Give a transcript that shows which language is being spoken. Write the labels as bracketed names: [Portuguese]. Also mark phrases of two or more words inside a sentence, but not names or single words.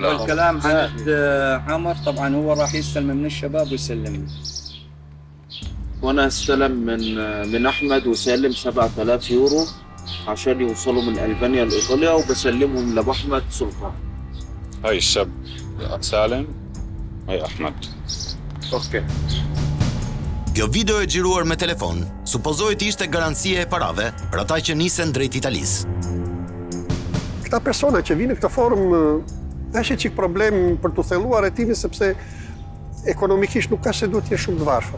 [Arabic] والكلام عند عمر طبعا هو راح يستلم من الشباب ويسلمني. وانا استلم من احمد وسالم 7000 يورو عشان يوصلوا من البانيا لايطاليا وبسلمهم لابو احمد سلطان. هاي الشاب سالم هاي احمد. اوكي. [Albanian] Kjo video e xhiruar me telefon supozohet ishte garancia e parave për ata që nisen drejt Italisë. Këta persona që vinë në këtë forum është çik problem për të thelluar hetimin sepse ekonomikisht nuk ka se duhet të jesh shumë të varfër.